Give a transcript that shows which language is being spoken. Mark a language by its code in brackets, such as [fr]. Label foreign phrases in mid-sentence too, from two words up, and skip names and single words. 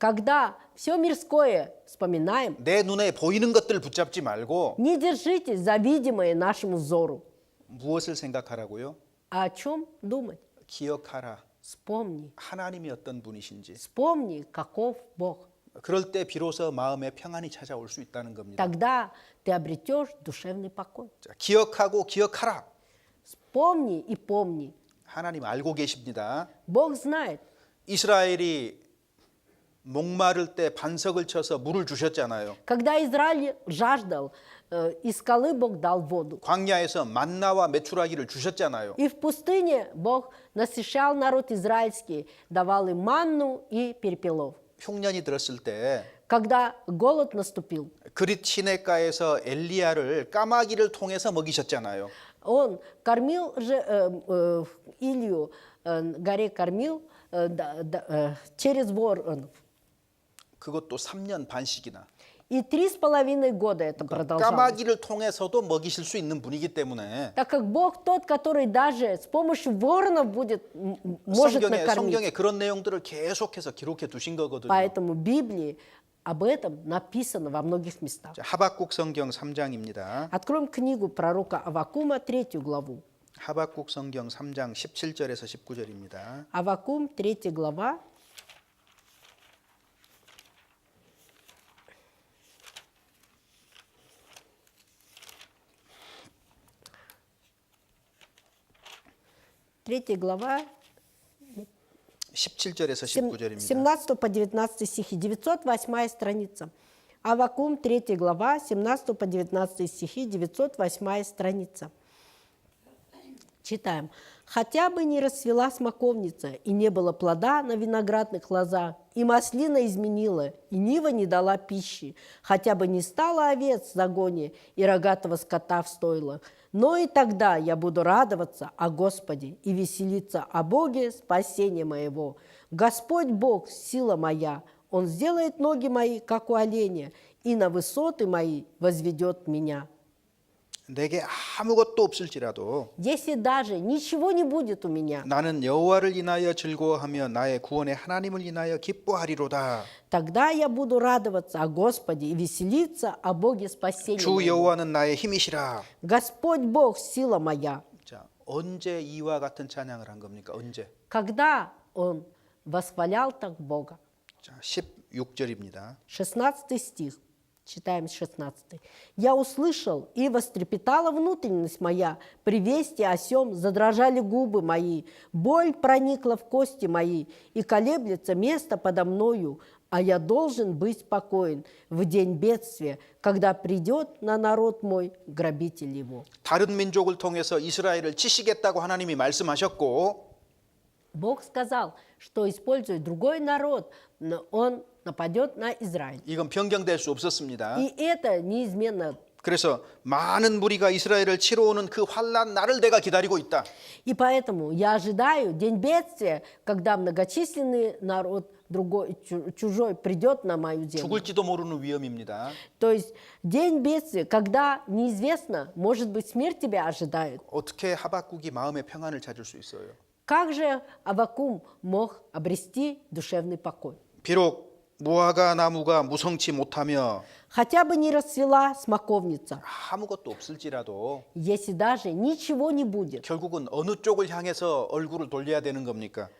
[ru] когда все мирское вспоминаем, [ko] 눈에 보이는 것들을 붙잡지 말고 [ru] не держитесь за видимое нашему взору. [ko] 무엇을 생각하라고요? [ru] А о чем думать? [ko] 기억하라. [ru] Вспомни. [ko] 하나님이 어떤 분이신지. [ru] Вспомни, каков Бог. [ko] 그럴 때 비로소 마음에 평안이 찾아올 수 있다는 겁니다. [ru] Тогда ты обретешь душевный покой. [ko] 자, 기억하고 기억하라. [ru] Вспомни и помни. [ko] 하나님 알고 계십니다. [ru] Бог знает. [ko] 이스라엘이 목마를 때 반석을 쳐서 물을 주셨잖아요. [ru] Когда Израиль жаждал, из скалы Бог дал воду. [ko] 광야에서 만나와 메추라기를 주셨잖아요. [ru] И в пустыне Бог насыщал народ израильский, давал им манну и перепелов. [ko] 흉년이 들었을 때 [ru] Когда голод наступил, [ko] 그릿 시내가에서 엘리야를 까마귀를 통해서 먹이셨잖아요. [ru] он кормил же Илью, горе кормил через вор. [ko] 그것도 3년 반씩이나. [ru] И 3,5 года это продолжалось. [ko] 까마귀를 통해서도 먹이실 수 있는 분이기 때문에 [ru] Так как Бог тот, который даже с помощью воронов может накормить. [ko] 성경에 그런 내용들을 계속해서 기록해 두신 거거든요. [ru] Поэтому в Библии об этом написано во многих местах. [ko] 자, 하박국 성경 3장입니다. [ru] Откроем книгу пророка Аввакума, 3 главу. [ko] 하박국 성경 3장 17절에서 19절입니다. [ru] Аввакум, 3 глава, 3 глава, [ko] 17절에서 19절입니다. [ru] 17 по 19 стихи, 908 страница. Аввакум, 3 глава, 17 по 19 стихи, 908 страница. Читаем. «Хотя бы не расцвела смоковница, и не было плода на виноградных лозах, и маслина изменила, и нива не дала пищи, хотя бы не стало овец в загоне и рогатого скота в стойлах, но и тогда я буду радоваться о Господе и веселиться о Боге спасения моего. Господь Бог, сила моя, Он сделает ноги мои, как у оленя, и на высоты мои возведет меня». [ko] 내게 아무것도 없을지라도 [ru] Если даже ничего не будет у меня, [ko] 나는 여호와를 인하여 즐거워하며 나의 구원의 하나님을 인하여 기뻐하리로다. [ru] тогда я буду радоваться о Господе и веселиться о Боге спасения [ko] 주 [ru] моего. [ko] 여호와는 나의 힘이시라. [ru] Господь Бог, сила моя. [ko] 자, 언제 이와 같은 찬양을 한 겁니까? 언제? [ru] Когда он восхвалял так Бога? [ko] 자, 16절입니다. [ru] 16 стих. Читаем 16. «Я услышал, и вострепетала внутренность моя, при вести о сем задрожали губы мои, боль проникла в кости мои, и колеблется место подо мною, а я должен быть спокоен в день бедствия, когда придет на народ мой грабитель его». [ko] 다른 민족을 통해서 이스라엘을 치시겠다고 하나님이 말씀하셨고 [ru] Бог сказал, что, используя другой народ, он нападет на Израиль. [ko] 이건 변경될 수 없었습니다. [ru] И это неизменно. [ko] 그래서 많은 무리가 이스라엘을 치러 오는 그 환난 날을 내가 기다리고 있다. [ru] И поэтому я ожидаю день бедствия, когда многочисленный народ другой, чужой придет на мою землю. [ko] 죽을지도 모르는 위험입니다. [ru] То есть день бедствия, когда неизвестно, может быть, смерть тебя ожидает. [ko] 어떻게 하박국이 마음의 평안을 찾을 수 있어요? [ru] Как же Аввакум мог обрести душевный покой? [ko] 비록 무화과 나무가 무성치 못하며 [ru] Хотя бы не расцвела смоковница, [ko] 아무것도 없을지라도 [ru] если даже ничего не будет, [ko] 결국은 어느 쪽을 향해서 얼굴을 돌려야 되는 겁니까?